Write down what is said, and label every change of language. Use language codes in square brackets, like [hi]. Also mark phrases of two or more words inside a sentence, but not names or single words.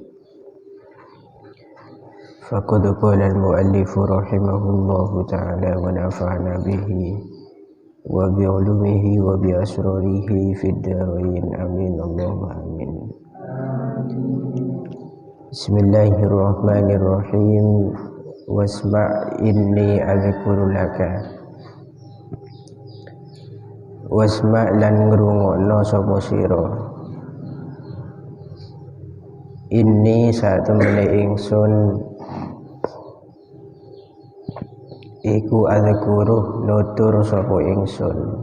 [ar] فقد قال المؤلف رحمه الله تعالى ونفعنا به وبعلومه وبأسراره في الدارين آمين اللهم آمين. بسم الله الرحمن الرحيم. واسمع إني أذكر لك. [jv] Wasma lan ngrungokno sapa sira. Inni satemene ingsun iku adzkuru nutur sapa ingsun.